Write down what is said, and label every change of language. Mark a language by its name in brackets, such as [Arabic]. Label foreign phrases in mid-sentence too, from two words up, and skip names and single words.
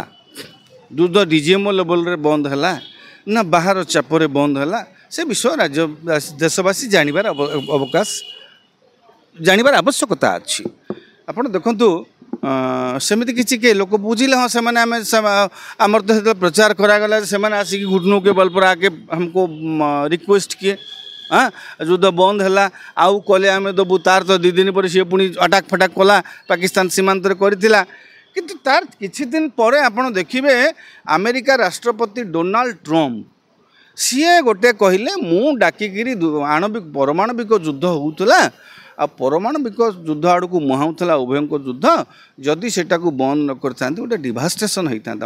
[Odia] ଯୁଦ୍ଧ ଡିଜିଏମ୍ଓ ଲେଭେଲରେ ବନ୍ଦ ହେଲା ନା ବାହାର ଚାପରେ ବନ୍ଦ ହେଲା, ସେ ବିଷୟ ଦେଶବାସୀ ଜାଣିବାର ଆବଶ୍ୟକତା ଅଛି। ଆପଣ ଦେଖନ୍ତୁ ସେମିତି କିଛି କିଏ ଲୋକ ବୁଝିଲେ ହଁ ସେମାନେ ଆମର ତ ସେତେବେଳେ ପ୍ରଚାର କରାଗଲା ସେମାନେ ଆସିକି [Hindi] घुटनों के बल पर आके हमको रिक्वेस्ट किए [Odia] ଯୁଦ୍ଧ ବନ୍ଦ ହେଲା ଆଉ କଲେ ଆମେ ଦେବୁ। ତାର ତ 2 ଦିନ ପରେ ସିଏ ପୁଣି ଅଟାକ ଫଟାକ କଲା, ପାକିସ୍ତାନ ସୀମାନ୍ତରେ କରିଥିଲା। କିନ୍ତୁ ତାର କିଛି ଦିନ ପରେ ଆପଣ ଦେଖିବେ ଆମେରିକା ରାଷ୍ଟ୍ରପତି ଡୋନାଲ୍ଡ ଟ୍ରମ୍ପ ସିଏ ଗୋଟେ କହିଲେ ମୁଁ ଡାକିକିରି ପରମାଣବିକ ଯୁଦ୍ଧ ହେଉଥିଲା ଆଉ ପରମାଣବିକ ଯୁଦ୍ଧ ଆଡ଼କୁ ମୁହାଁଉଥିଲା ଉଭୟଙ୍କ ଯୁଦ୍ଧ, ଯଦି ସେଟାକୁ ବନ୍ଦ ନ କରିଥାନ୍ତି ଗୋଟେ ଡିଭାଷ୍ଟେସନ୍ ହେଇଥାନ୍ତା।